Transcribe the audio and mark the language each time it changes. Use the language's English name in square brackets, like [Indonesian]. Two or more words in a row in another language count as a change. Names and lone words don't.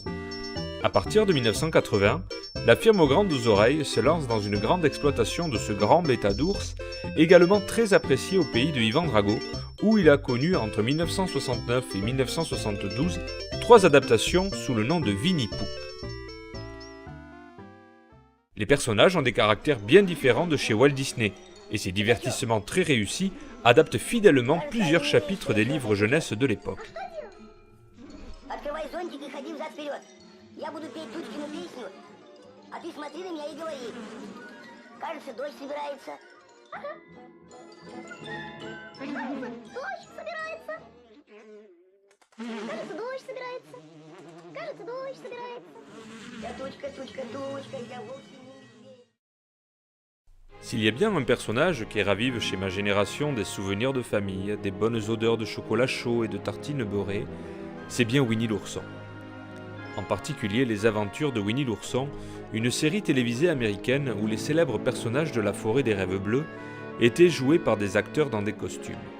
[French] À partir de 1980, la firme aux grandes oreilles se lance dans une grande exploitation de ce grand bêta d'ours, également très apprécié au pays de Yvan Drago, où il a connu entre 1969 et 1972 3 adaptations sous le nom de Winnie Pooh. Les personnages ont des caractères bien différents de chez Walt Disney, et ces divertissements très réussis adaptent fidèlement plusieurs chapitres des livres jeunesse de l'époque. [Russian] Я буду петь Тучкину песню, а ты смотри на меня и говори. Кажется, дождь собирается. Ага. Дождь собирается. Кажется, дождь собирается. Кажется, дождь собирается. Я тучка, тучка, тучка, я вовсе не медведь. [French] S'il y a bien un personnage qui ravive chez ma génération des souvenirs de famille, des bonnes odeurs de chocolat chaud et de tartines beurrées, c'est bien Winnie l'ourson. En particulier les aventures de Winnie l'ourson, une série télévisée américaine où les célèbres personnages de la forêt des rêves bleus étaient joués par des acteurs dans des costumes.